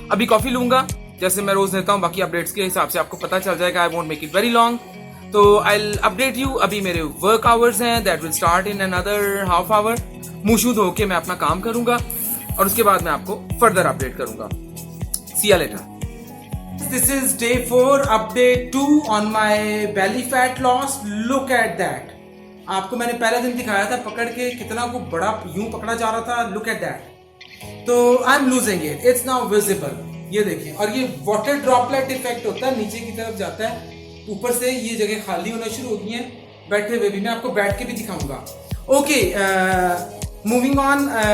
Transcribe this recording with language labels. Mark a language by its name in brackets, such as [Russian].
[Urdu] ابھی کافی لوں گا جیسے میں روز لیتا ہوں. باقی اپڈیٹس کے حساب سے آپ کو پتا چل جائے گا. [English] I won't make it very long, تو I update you. [Urdu] ابھی میرے ورک آورز ہیں، [English] That will start in اندر half hour. [Urdu] منہ شود ہو کے میں اپنا کام کروں گا، اور اس کے بعد میں آپ کو فردر اپڈیٹ کروں گا. [English] See you later. This is day 4, update 2 on my belly fat loss. Look at that. [Urdu] آپ کو میں نے پہلے دن دکھایا تھا پکڑ کے کتنا کو بڑا یوں پکڑا جا رہا تھا. [English] Look at that. [Urdu] تو [English] I am losing it, it's now visible. [Urdu] یہ دیکھیں، اور یہ واٹر ڈراپلیٹ افیکٹ ہوتا ہے، نیچے کی طرف جاتا ہے، اوپر سے یہ جگہ خالی ہونا شروع ہو گئی ہیں. بیٹھے ہوئے بھی میں آپ کو بیٹھ کے بھی دکھاؤں گا. [English] Okay, moving on.